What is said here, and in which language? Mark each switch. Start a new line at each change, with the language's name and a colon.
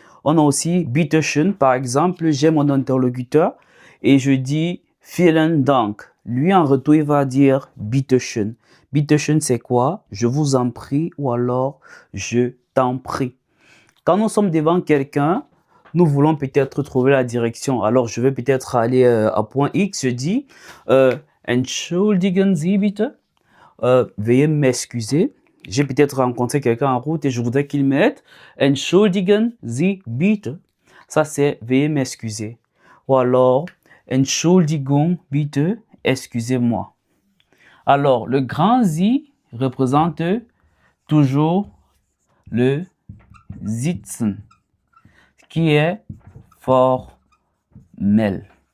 French: On a aussi Bitteschön, par exemple, j'ai mon interlocuteur et je dis
German: Vielen Dank.
French: Lui en retour il va dire Bitteschön. Bitteschön c'est quoi? Je vous en prie ou alors je t'en prie. Quand nous sommes devant quelqu'un, nous voulons peut-être trouver la direction. Alors, je vais peut-être aller à point X. Je dis
German: Entschuldigen Sie bitte.
French: Veuillez m'excuser. J'ai peut-être rencontré quelqu'un en route et je voudrais qu'il m'aide.
German: Entschuldigen Sie bitte.
French: Ça, c'est veuillez m'excuser. Ou alors,
German: Entschuldigung bitte,
French: excusez-moi. Alors, le grand Z représente toujours le sitzen, qui est formel.